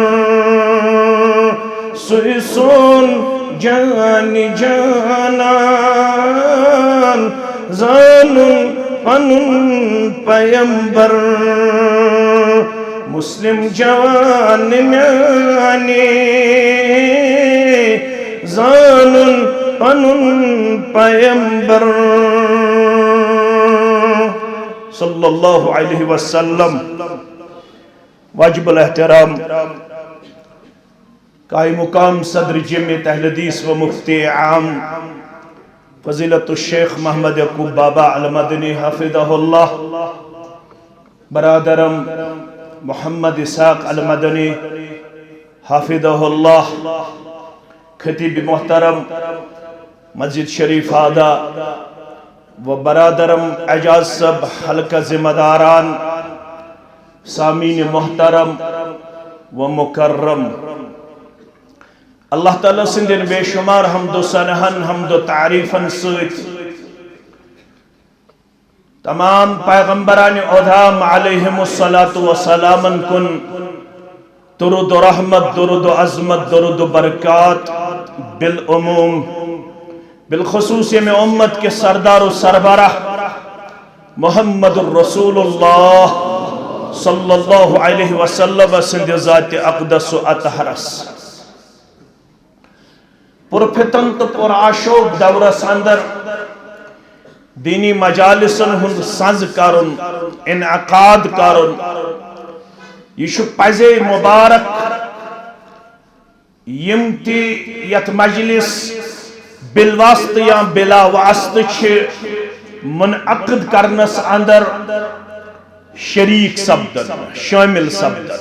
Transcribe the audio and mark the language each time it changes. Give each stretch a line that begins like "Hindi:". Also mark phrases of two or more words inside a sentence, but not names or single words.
Kashmiri: سوی سون جان جانان زانن پنن پیمبر. مسلم جوان میانے زانن پنن پیمبر.
Arabic: صلی اللہ علیہ وسلم.
Urdu: واجب الاحترام قائم مقام صدر جمعیت اہل حدیث و مفتی عام فضیلت الشیخ محمد یعقوب بابا المدنی
Arabic: حفظہ اللہ.
Urdu: برادرم محمد اسحاق المدنی
Arabic: حفظہ اللہ.
Urdu: خطیب محترم مسجد شریف آدھا و برادرم اعجاز صاحب حلقہ ذمہ داران سامعین محترم و مکرم.
Kashmiri: اللہ تعالیٰ سندین بے شمار حمد و ثناءن حمد و تعریفن سۭتۍ تمام پیغمبران اعظام
Arabic: علیہم الصلاۃ والسلام
Kashmiri: کن درود و رحمت، درود و عظمت، درود و برکات بالعموم بالخصوص
Urdu: میں امت کے سردار و سربراہ
Kashmiri: محمد الرسول اللہ
Arabic: صلی اللہ علیہ وسلم
Kashmiri: سند ذات اقدس و اطہرس. پرفتن تو پرآشوق دورس اندر دینی مجالسن ہند سنز کرن انعقاد کرن یہ پزے مبارک. یمتی یت مجلس بالواسط یا بلا واسط منعقد کرنس اندر شریک سبدن شامل سبدن.